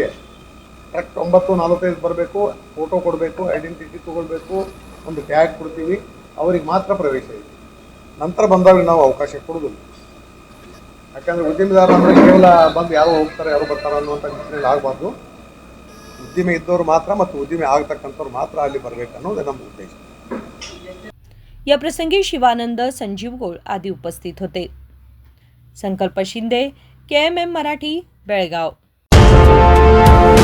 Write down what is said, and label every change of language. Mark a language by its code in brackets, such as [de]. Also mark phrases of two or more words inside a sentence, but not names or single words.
[kn] ಕರೆಕ್ಟ್ 9:45 ಬರಬೇಕು, ಫೋಟೋ ಕೊಡಬೇಕು, ಐಡೆಂಟಿಟಿ ತೊಗೊಳ್ಬೇಕು, ಒಂದು ಟ್ಯಾಗ್ ಕೊಡ್ತೀವಿ, ಅವ್ರಿಗೆ ಮಾತ್ರ ಪ್ರವೇಶ ಇದೆ। ನಂತರ ಬಂದವ್ರಿಗೆ ನಾವು ಅವಕಾಶ ಕೊಡೋದಿಲ್ಲ। ಯಾಕಂದರೆ ಉದ್ಯಮಿದಾರ ಅಂದರೆ ಕೇವಲ ಬಂದು ಯಾರು ಹೋಗ್ತಾರೆ ಯಾರು ಬರ್ತಾರೆ ಅನ್ನುವಂಥ ನಿಟ್ಟಿನಲ್ಲಿ ಆಗಬಾರ್ದು। ಉದ್ದಿಮೆ ಇದ್ದವರು ಮಾತ್ರ ಮತ್ತು ಉದ್ದಿಮೆ ಆಗತಕ್ಕಂಥವ್ರು ಮಾತ್ರ ಅಲ್ಲಿ ಬರಬೇಕು ಅನ್ನೋದು ನಮ್ಮ ಉದ್ದೇಶ। [mr] या प्रसंगी शिवानंद, संजीव गोळ आदी उपस्थित होते। संकल्प शिंदे, KMM मराठी, बेळगाव।